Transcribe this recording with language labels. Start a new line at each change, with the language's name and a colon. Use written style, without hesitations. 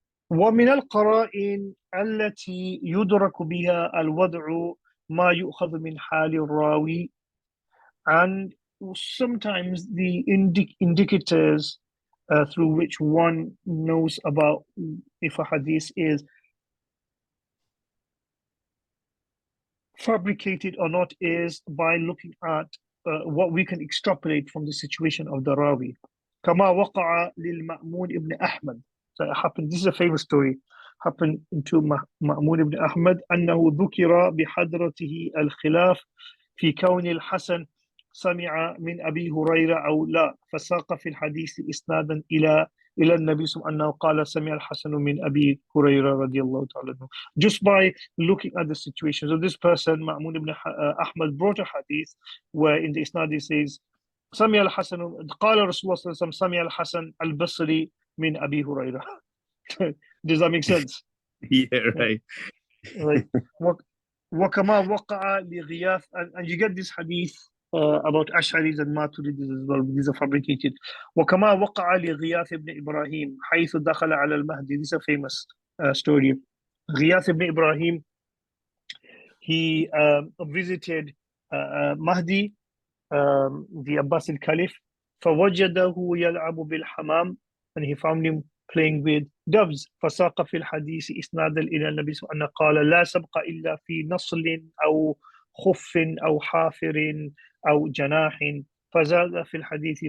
Arabic: ومن القرائن التي يدرك بها الوضع ما يؤخذ من حال الراوي,
English: and sometimes the indicators through which one knows about if a hadith is fabricated or not is by looking at what we can extrapolate from the situation of the rawi.
Arabic: كما وقع للمأمون ابن أحمد.
English: So it happened, this is a famous story, happened to Ma'mun ibn Ahmad
Arabic: أنه ذكر بحضرته الخلاف في كون الحسن سمع من أبي هريرة أو لا, فساق في الحديث إسنادا إلى النبي صلى الله عليه وسلم أنه قال سمع الحسن من أبي هريرة رضي الله تعالى عنه.
English: Just by looking at the situation. So this person, Ma'mun ibn Ahmad, brought a hadith where in the isnad he says
Arabic: سمع الحسن قال رسول الله صلى الله عليه وسلم سمع الحسن البصري من أبي هريرة.
English: Does that make sense? Yeah, right. Right.
Arabic: وكما وقع لغياث,
English: and you get this hadith about Ash'aris and Maturidis as well. These are fabricated.
Arabic: وكما وقع لغياث ibn Ibrahim حيث دخل على المهدي.
English: This is a famous story. Ghiyath ibn Ibrahim, he visited Mahdi, the Abbasid Caliph,
Arabic: فوجده يلعب بالحمام,
English: and he found him playing with doves.
Arabic: فساق في الحديث إسنادا إلى النبي صلى الله عليه وسلم قال لا سبق إلا في نصل أو خف أو حافر أو جناح فزاد في الحديث.